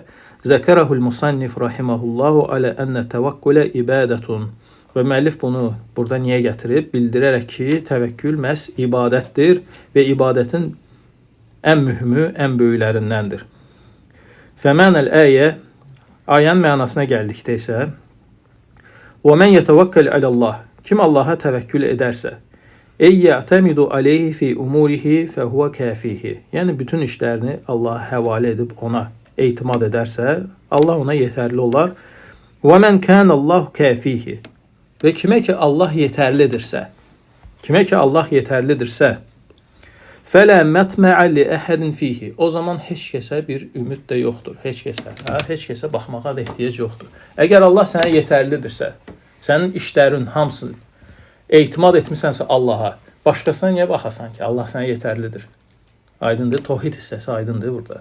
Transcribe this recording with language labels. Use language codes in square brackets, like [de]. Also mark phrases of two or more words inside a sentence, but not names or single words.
[ar] ذكره المصنف رحمه الله على أن التوكل عبادة. [az] Və müəllif bunu burada niyə gətirib? Bildirərək ki, təvəkkül məhz ibadətdir və ibadətin ən mühümü, ən böyüklərindəndir. [ar] فمعنى الآية, [az] ayənin mənasına gəldikdə isə, [ar] وَمَنْ يَتَوَكَّلْ عَلَى اللّٰهِ. [az] Kim Allah'a təvəkkül edərsə, [ar] اَيْ يَعْتَمِدُ عَلَيْهِ فِي اُمُورِهِ فَهُوَ كَافِيهِ. [az] Yəni bütün işlərini Allah'a həvalə edib ona etimad edərsə, Allah ona yetərli olar. [ar] وَمَنْ كَانَ اللّٰهُ كَافِيهِ. [az] Və kimə ki Allah yetərlidirsə, [ar] فَلَا مَطْمَعَ لِأَحَدٍ فِيهِ. [az] O zaman heç kəsə bir ümid də yoxdur. Heç kəsə baxmağa da ehtiyac yoxdur. Əgər Allah sənə yetərlidirsə, sənin işlərin hamısını etimad etmisənsə Allah'a, başqasına niyə baxasan ki? Allah sənə yetərlidir. Aydındır, tohid hissəsi aydındır burada.